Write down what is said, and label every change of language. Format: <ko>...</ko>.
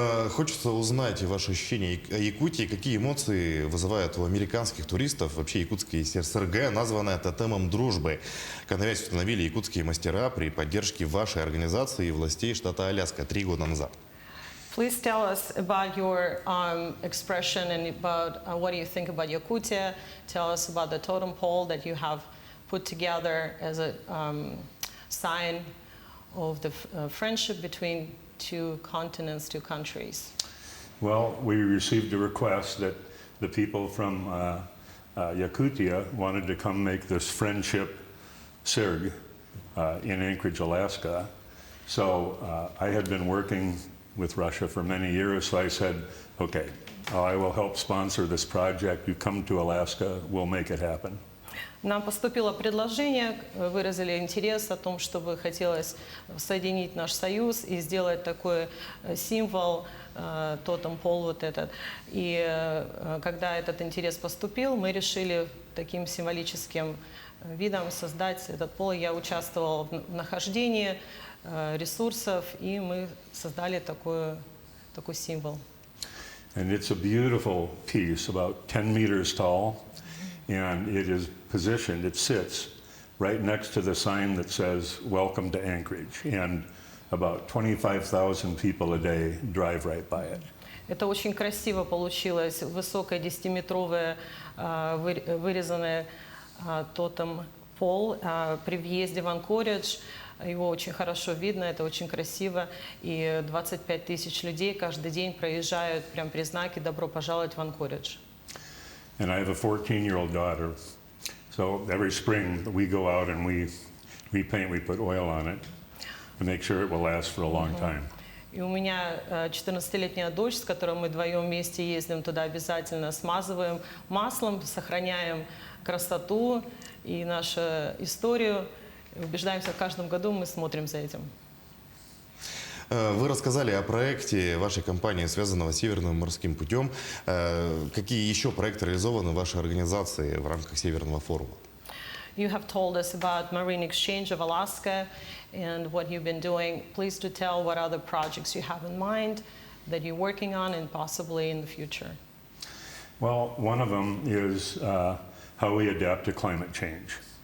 <ru>Хочется узнать ваши ощущения о Якутии, какие эмоции вызывают у американских туристов, вообще якутское СРГ, названное тотемом дружбы. Конвенцию установили якутские мастера при поддержке вашей организации и властей штата Аляска 3 года назад.</ru> <en>Please tell us about your expression and about what do you think about Yakutia. Tell us about the totem pole that you have put together as a sign of the friendship between two continents, two countries. Well, we received a request that the people from Yakutia wanted to come make this friendship SIRG in Anchorage, Alaska. So I had been working with Russia for many years, so I said, okay, I will help sponsor this project. You come to Alaska, we'll make it happen.</en> <ru>Нам поступило предложение, выразили интерес о том, чтобы хотелось соединить наш союз и сделать такой символ, тотем пол вот этот. И когда этот интерес поступил, мы решили таким символическим видом создать этот пол. Я участвовала в нахождении ресурсов, и мы создали такой символ.</ru> <en>And it's a beautiful piece, about 10 meters tall, and it is positioned, it sits right next to the sign that says, "Welcome to Anchorage," and about 25,000 people a day drive right by it.</en> <ru>Это очень красиво получилось, высокая 10-метровая вырезанная тотем пол при въезде в Анкоридж. Его очень хорошо видно, это очень красиво. И 25 тысяч людей каждый день проезжают прямо при знаке «Добро пожаловать в Анкоридж».</ru> <en>And I have a 14-year-old daughter, so every spring we go out and we paint, we put oil on it to make sure it will last for a long time.</en> <ru>И у меня 14-летняя дочь, с которой мы вдвоем вместе ездим туда, обязательно смазываем маслом, сохраняем красоту и нашу историю. Убеждаемся, в каждом году мы смотрим за этим. Вы рассказали о проекте вашей компании, связанного с Северным морским путем. Какие еще проекты реализованы в вашей организации в рамках Северного форума?</ru> <en>You have told us about Marine Exchange of Alaska and what you've been doing. Please do tell what other projects you have in mind that you're working on and possibly in the future. Well, one of them is how we adapt to climate change.</en>